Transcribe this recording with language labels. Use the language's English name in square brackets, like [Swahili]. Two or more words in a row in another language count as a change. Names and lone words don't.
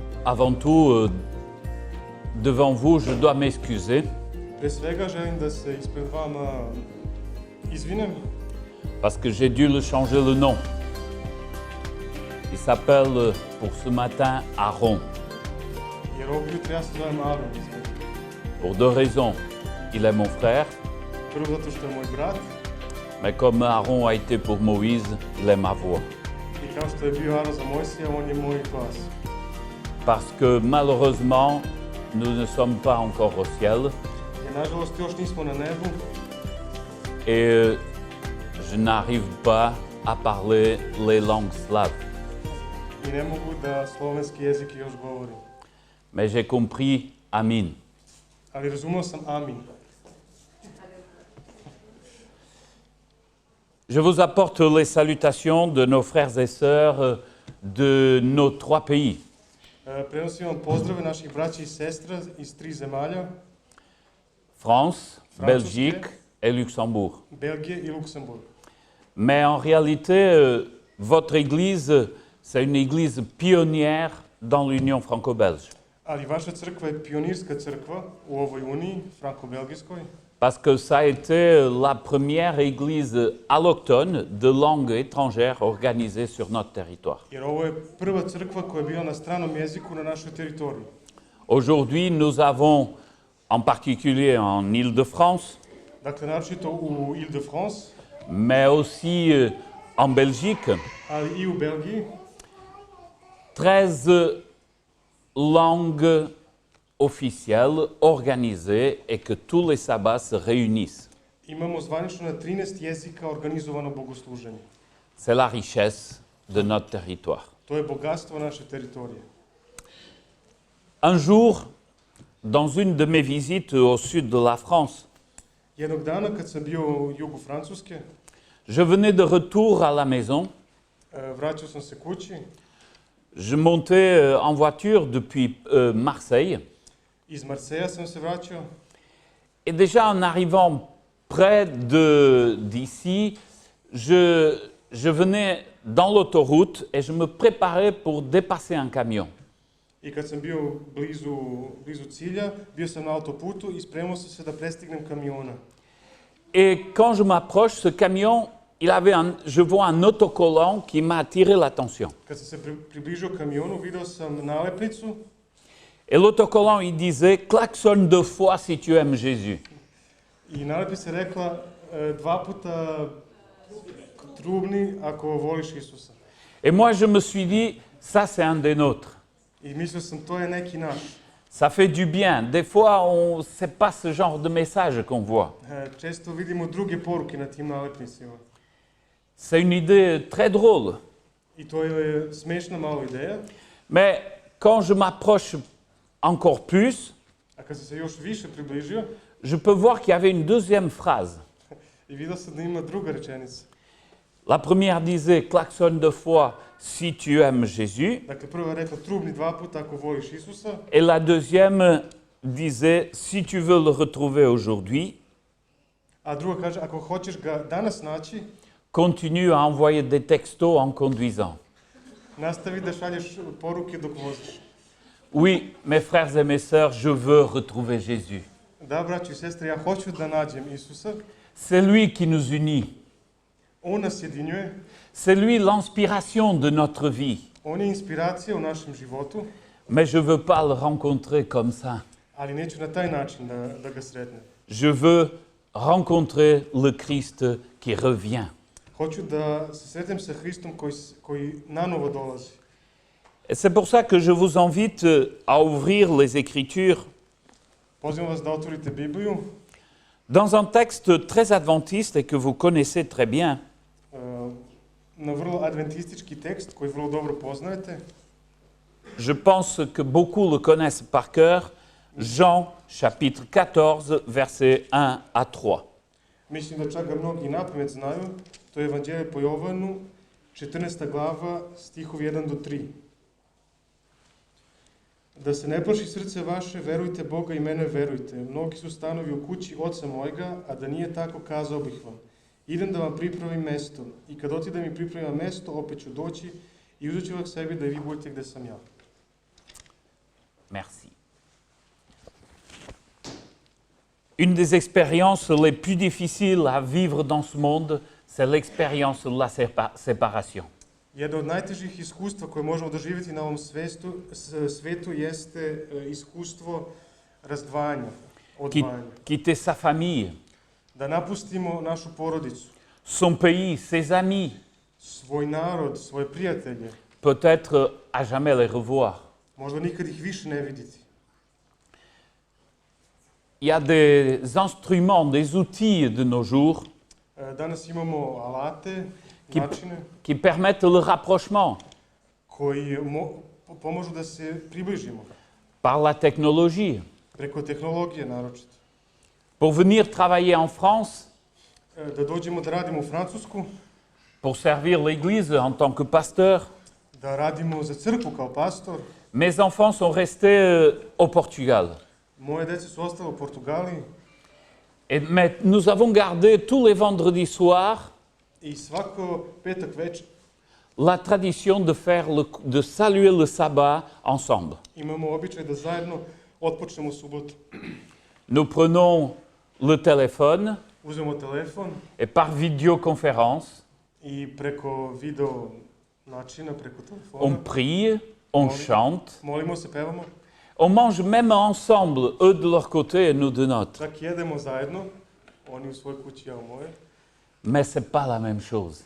[French] avant tout, devant vous, je dois m'excuser [Serbian] Pre svega želim da se ispred vama izvinem, [French] parce que j'ai dû le changer le nom. Il s'appelle pour ce matin Aaron, [Serbian] jer ovog jutra ja se zovem Aron. [French] pour deux raisons. Il est mon frère, [Serbian] Prvo zato što je moj brat [French] mais comme Aaron a été pour Moïse, il est ma voix. [Serbian] i kao što je bio Aron za Mojsija, on je moj glas. [French] Parce que malheureusement, nous ne sommes pas encore au ciel [Serbian] Jer nažalost još nismo na nebu [French] et je n'arrive pas à parler les langues slaves. [Serbian] i ne mogu da slovenski jezik još govorim. [French] Mais j'ai compris Amin. [Serbian] Ali razumeo sam Amin. [French] Je vous apporte les salutations de nos frères et sœurs de nos trois pays. [Serbian] Prenosim vam pozdrave naših braća i sestra iz 3 zemalja, [French] France, [Serbian] Francuske. [French] Belgique et Luxembourg. [Serbian] Belgije i Luksemburg. [French] Mais en réalité, votre église, c'est une église pionnière dans l'Union franco-belge. [Serbian] Ali vaša crkva je pionirska crkva u ovoj uniji, franko-belgijskoj, [French] Parce que ça a été la première église alloctone de langue étrangère organisée sur notre territoire. [Serbian] jer ovo je prva crkva koja je bila na stranom jeziku na našoj teritoriji. [French] Aujourd'hui, nous avons, en particulier en Île-de-France, [Serbian] Dakle, naročito u Ile-de-France, [French] mais aussi en Belgique, [Serbian] ali i u Belgiji, [French] 13 langues officielles organisées et que tous les sabbats se réunissent. [Serbian] imamo zvanično na 13 jezika organizovano bogosluženje. [French] C'est la richesse de notre territoire. [Serbian] To je bogatstvo naše teritorije. [French] Un jour, dans une de mes visites au sud de la France, [Serbian] Jednog dana kad sam bio u jugu Francuske, [French] je venais de retour à la maison. [Serbian] vraćao sam se kući. [French] Je montais en voiture depuis Marseille. [Serbian] Iz Marseja sam se vraćao. [French] Et déjà en arrivant près d'ici, je venais dans l'autoroute et je me préparais pour dépasser un camion. [Serbian] I kad sam bio blizu cilja, bio sam na autoputu i spremao sam se da prestignem kamiona. [French] Et quand je m'approche, ce camion, je vois un autocollant qui m'a attiré l'attention. [Serbian] Kad sam se približio kamionu, video sam nalepnicu [French] Et l'autocollant, il disait « Klaxonne 2 fois si tu aimes Jésus ». [Serbian] i nalepnica je rekla 2 puta trubni ako voliš Isusa. [French] Et moi, je me suis dit « Ça, c'est un des nôtres ». [Serbian] I mislio sam, to je neki naš. [French] Ça fait du bien. Des fois, c'est pas ce genre de message qu'on voit. [Serbian] Često vidimo druge poruke na tim nalepnicima. [French] C'est une idée très drôle. [Serbian] I to je smešna malo ideja. [French] Mais quand je m'approche encore plus, [Serbian] A kad sam se još više približio, [French] je peux voir qu'il y avait une deuxième phrase. [Serbian] i vidio sam da ima druga rečenica. [French] La première disait « Klaxonne 2 fois si tu aimes Jésus ». [Serbian] Dakle, prva je rekla trubni 2 puta ako voliš Isusa, [French] Et la deuxième disait « Si tu veux le retrouver aujourd'hui, [Serbian] a druga kaže ako hoćeš ga danas naći, [French] continue à envoyer des textos en conduisant ». [Serbian] nastavi da šalješ poruke dok voziš. [French] Oui, mes frères et mes sœurs, je veux retrouver Jésus. [Serbian] Da, braćo i sestre, ja hoću da nađem Isusa. [French] C'est lui qui nous unit. [Serbian] On nas jedinjuje, [French] C'est lui l'inspiration de notre vie. [Serbian] on je inspiracija u našem životu, [French] Mais je ne veux pas le rencontrer comme ça. [Serbian] ali neću na taj način da ga sretnem. [French] Je veux rencontrer le Christ qui revient. [Serbian] Hoću da se sretnem sa Hristom koji nanovo dolazi. [French] Et c'est pour ça que je vous invite à ouvrir les Écritures [Serbian] Pozivam vas da otvorite Bibliju [French] dans un texte très adventiste et que vous connaissez très bien. [Serbian] na vrlo adventistički tekst koji vrlo dobro poznajete. [French] Je pense que beaucoup le connaissent par cœur. Jean, chapitre 14, versets 1 à 3. [Serbian] Mislim da čak ga mnogi napamet znaju. To je Evanđelje po Jovanu, 14. glava, stihovi 1 do 3. Da se ne plaši srce vaše, verujte Boga i mene verujte. Mnogi su stanovi u kući oca mojega, a da nije tako, kazao bih vam. Idem da vam pripravim mesto. I kad otidem i pripravim mesto, opet ću doći i uzet ću vas sebi da i vi budete gde sam ja. [French] Merci. Une des expériences les plus difficiles à vivre dans ce monde, c'est l'expérience de la séparation. [Serbian] Jedno od najtežih iskustva koje možemo doživjeti na ovom svetu jeste iskustvo razdvajanja, odvajanja. [French] Quitter sa famille, [Serbian] Da napustimo našu porodicu, [French] son pays, ses amis, [Serbian] svoj narod, svoje prijatelje, [French] peut-être à jamais les revoir. [Serbian] možda nikad ih više ne vidjeti. [French] Il y a des instruments, des outils de nos jours [Serbian] Danas imamo alate, načine [French] qui permettent le rapprochement [Serbian] koji pomažu da se približimo [French] par la technologie. [Serbian] preko tehnologije naročito. [French] Pour venir travailler en France, [Serbian] Da dođemo da radimo u Francusku, [French] pour servir l'Église en tant que pasteur, [Serbian] da radimo za crkvu kao pastor. [French] mes enfants sont restés au Portugal. [Serbian] Moje dece su ostale u Portugaliji [French] Mais nous avons gardé tous les vendredis soirs [Serbian] i svako petak večer [French] la tradition de saluer le sabbat ensemble. [Serbian] imamo običaj da zajedno otpočnemo subotu. [French] Nous prenons le téléphone [Serbian] Uzmemo telefon [French] et par vidéoconférence, [Serbian] i preko video načina, preko [French] on [Serbian] telefona, [French] prie, on chante, [Serbian] molimo se, pevamo, [French] on mange même ensemble, eux de leur côté et nous de notre. [Serbian] čak jedemo zajedno, oni u svojoj kući, ja u moje, [French] Mais ce n'est pas la même chose.